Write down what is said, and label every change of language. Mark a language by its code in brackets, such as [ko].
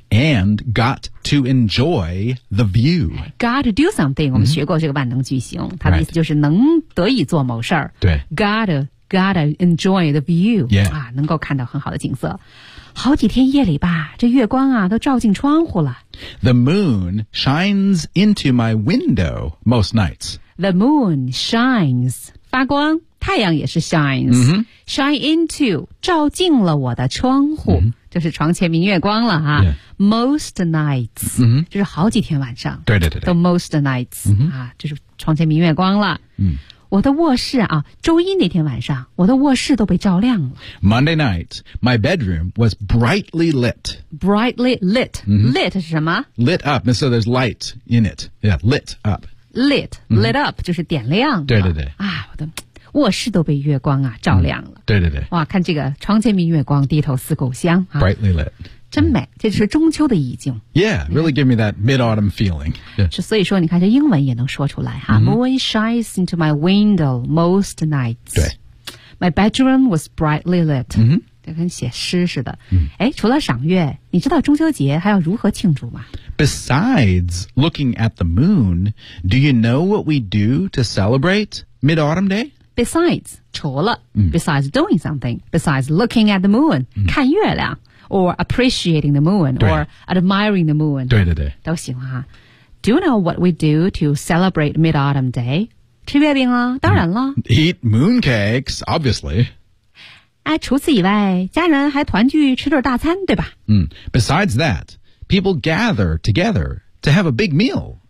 [en] and got to enjoy the view got to do something、 [zh] mm-hmm. 我们学过这个万能句型它的意思就是能得以做某事儿对 [en] Gotta enjoy the view、 yeah. [zh] 啊，能够看到很好的景色。好几天夜里吧，这月光啊都照进窗户了。 [en] The moon shines into my window most nights. The moon shines [zh] 发光，太阳也是 [en] shines、 mm-hmm. shine into [zh] 照进了我的窗户， mm-hmm. 就是床前明月光了哈、啊。 [en] Yeah. Most nights、 mm-hmm. [zh] 就是好几天晚上，对对对对，都 [en] most nights、 mm-hmm. [zh] 啊，就是床前明月光了。嗯、mm-hmm.。我的卧室啊，周一那天晚上，我的卧室都被照亮了。 [en] Monday night, my bedroom was brightly lit. Brightly lit.、 Mm-hmm. [zh] Lit 是什么 [en] ?Lit up, so there's light in it. Yeah, lit up. Lit,、mm-hmm. lit up, [zh] 就是点亮。对对对。啊，我的卧室都被月光啊照亮了、嗯。对对对。哇，看这个床前明月光，低头思故乡、啊。 [en] Brightly lit. [zh] 真美这是中秋的意境 [en] Yeah, really give me that mid-autumn feeling、yeah. [zh] 所以说你看这英文也能说出来哈、 mm-hmm. [en] Moon shines into my window most nights [zh] 对 [en] My bedroom was brightly lit、 mm-hmm. [zh] 就跟写诗似的、 mm-hmm. 诶除了赏月你知道中秋节还要如何庆祝吗 [en] Besides looking at the moon Do you know what we do to celebrate mid-autumn day? Besides [zh] 除了、 mm-hmm. [en] Besides doing something Besides looking at the moon、 mm-hmm. [zh] 看月亮 [en] Or appreciating the moon, or admiring the moon. [zh] 对对对。都行了哈。 [en] Do you know what we do to celebrate Mid-Autumn Day? [zh] 吃月饼啊，当然了。 [en] Eat mooncakes, obviously. [zh] 哎，除此以外，家人还团聚吃顿大餐，对吧？嗯。 [en] Besides that, people gather together to have a big meal.